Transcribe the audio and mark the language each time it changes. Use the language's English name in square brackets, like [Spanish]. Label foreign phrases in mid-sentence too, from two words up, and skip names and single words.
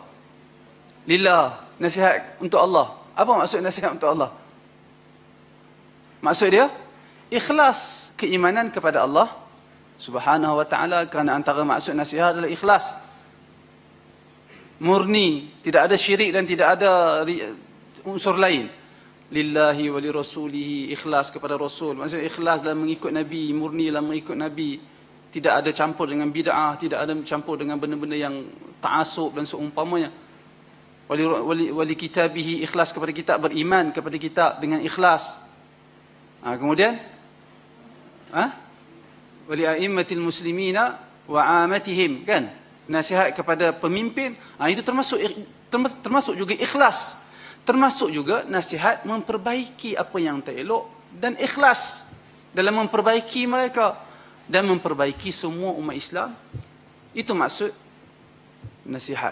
[Malay] Lillah, nasihat untuk Allah. Apa maksud nasihat untuk Allah? Maksud dia, ikhlas, keimanan kepada Allah [Arabic] Subhanahu wa ta'ala, [Malay] kerana antara maksud nasihat adalah ikhlas. Murni, tidak ada syirik dan tidak ada unsur lain. [Arabic] Lillahi wa li rasulihi, [Malay] ikhlas kepada Rasul. Maksudnya ikhlas dalam mengikut Nabi, murni dalam mengikut Nabi. Tidak ada campur dengan bid'ah, tidak ada campur dengan benda-benda yang ta'asub dan seumpamanya. [Arabic] Wali kitabihi, [Malay] ikhlas kepada kitab, beriman kepada kitab dengan ikhlas. [Arabic] Kemudian wali a'immatil muslimina wa 'amatihim, [Malay] kan? Nasihat kepada pemimpin, itu termasuk juga ikhlas. Termasuk juga nasihat memperbaiki apa yang tak elok dan ikhlas dalam memperbaiki mereka dan memperbaiki semua umat Islam. Itu maksud nasihat.